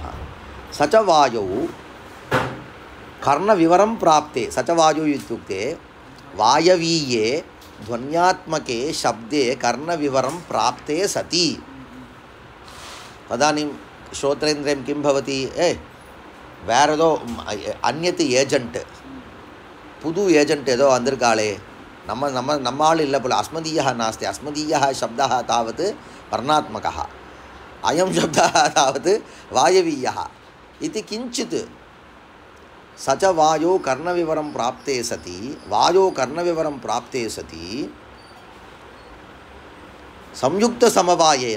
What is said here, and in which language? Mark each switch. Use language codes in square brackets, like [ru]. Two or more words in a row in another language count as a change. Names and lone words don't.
[sa] स च वायौ कर्णविवरं प्राप्ते. स च वायौ इत्युक्ते वायवीये ध्वन्यात्मके शब्दे कर्णविवरं प्राप्ते सति तदानीं श्रोत्रेन्द्रियं किं भवति, वेरेदो अन्यत् [ta] ஏஜென்ட், புது ஏஜென்ட் ஏதோ வந்திருக்காளே, நம்ம ஆள் இல்லை போல, [sa] अस्मदीयः नास्ति, अस्मदीयः शब्दः तावत् वर्णात्मकः, अयं शब्दः तावत् वायवीयः इति किञ्चित्. स च वायो कर्णविवरं प्राप्ते सति, वायो कर्णविवरं प्राप्ते सति संयुक्तसमवायेन.